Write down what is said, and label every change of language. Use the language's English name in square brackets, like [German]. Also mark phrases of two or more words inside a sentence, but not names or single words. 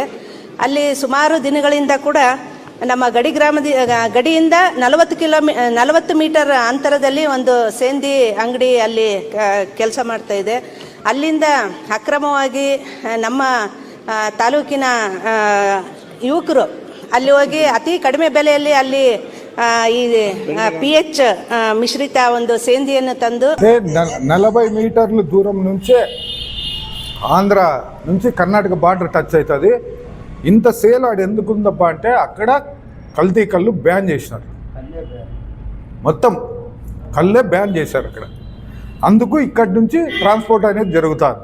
[Kannada] ಅಲ್ಲಿ ಸುಮಾರು ದಿನಗಳಿಂದ ಕೂಡ ನಮ್ಮ ಗಡಿಯಿಂದ 40 ಮೀಟರ್ ಅಂತರದಲ್ಲಿ ಒಂದು ಸೇಂದಿ ಅಂಗಡಿ ಅಲ್ಲಿ ಕೆಲಸ ಮಾಡ್ತಾ ಇದೆ. ಅಲ್ಲಿಂದ ಅಕ್ರಮವಾಗಿ ನಮ್ಮ ತಾಲೂಕಿನ ಯುವಕರು ಅಲ್ಲಿ ಹೋಗಿ ಅತಿ ಕಡಿಮೆ ಬೆಲೆಯಲ್ಲಿ ಅಲ್ಲಿ ಈ PH ಮಿಶ್ರಿತ ಒಂದು ಸೇಂದಿಯನ್ನು ತಂದು [Telugu] 40 మీటర్ల దూరం నుంచే ఆంధ్ర నుంచి కర్ణాటక బార్డర్ టచ్ అవుతుంది. ఇంత సేల్ ఆడ ఎందుకుందబ్బా అంటే, అక్కడ కల్తీ కళ్ళు బ్యాన్ చేసినారు, మొత్తం కళ్ళే బ్యాన్ చేశారు అక్కడ. అందుకు ఇక్కడి నుంచి ట్రాన్స్పోర్ట్ అనేది జరుగుతుంది.